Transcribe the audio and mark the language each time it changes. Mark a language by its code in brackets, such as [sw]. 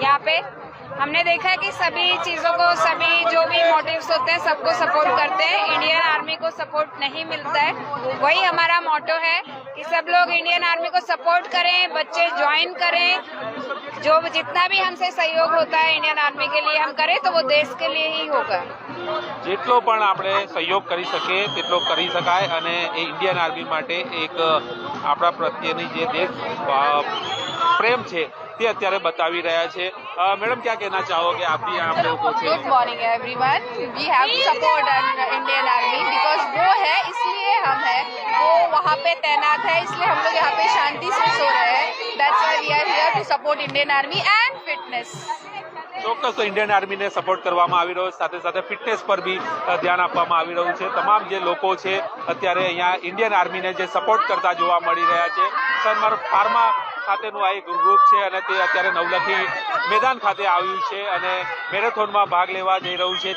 [hi] यहाँ पे हमने देखा है कि सभी चीज़ों को, सभी जो भी मोटिव्स होते हैं, सबको सपोर्ट करते हैं, इंडियन आर्मी को सपोर्ट नहीं मिलता है। वही हमारा मोटो है कि सब लोग इंडियन आर्मी को सपोर्ट करें, बच्चे ज्वाइन करें, जो जितना भी हमसे सहयोग होता है इंडियन आर्मी के लिए हम करें तो वो देश के लिए ही होगा। [gu] જેટલો પણ આપણે સહયોગ કરી શકીએ તેટલો કરી શકાય અને એ ઇન્ડિયન આર્મી માટે એક આપણા પ્રત્યેની જે દેશ પ્રેમ છે તે અત્યારે બતાવી રહ્યા છે। [hi] मैडम क्या कहना चाहोगे, आप भी यहाँ पे पहुंचे? [en] Good morning everyone. We have to support Indian army because [hi] वो है इसलिए हम हैं, वो वहाँ पे तैनात है इसलिए हम लोग यहाँ पे शांति से सो रहे हैं। [en] That's why we are here to support Indian army and fitness. [gu] ચોક્કસ ઇન્ડિયન આર્મીને સપોર્ટ કરવામાં આવી રહ્યો છે, સાથે સાથે ફિટનેસ પર બી ધ્યાન આપવામાં આવી રહ્યું છે। તમામ જે લોકો છે અત્યારે અહીંયા ઇન્ડિયન આર્મીને જે સપોર્ટ કરતા જોવા મળી રહ્યા છે। સન ફાર્મા ખાતેનું આ એક ગ્રુપ છે અને તે અત્યારે નવલખી મેદાન ખાતે આવ્યું છે અને મેરેથોનમાં ભાગ લેવા જઈ રહ્યું છે।